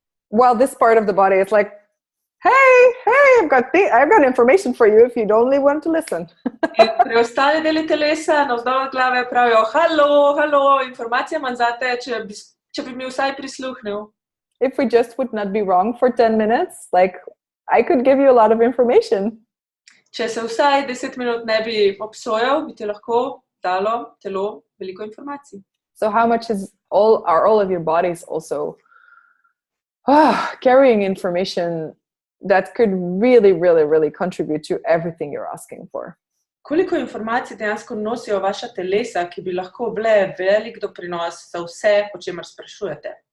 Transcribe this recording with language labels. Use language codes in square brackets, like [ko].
[en] Well, this part of the body is like, hey, I've got information for you if you only want to listen. [sl] In preostali deli telesa navzdol od glave pravijo, halo, informacija imam zate, če bi mi vsaj prisluhnil. [en] If we just would not be wrong for 10 minutes, like, I could give you a lot of information. [sl] Če se vsaj 10 minut ne bi obsojal, bi ti lahko dalo telo veliko informacij. [en] So how much are all of your bodies also carrying information that could really, really, really contribute to everything you're asking for? [sl] Koliko informacij dejansko nosijo vaša telesa, ki bi lahko bile velik doprinos za vse, o čemer sprašujete?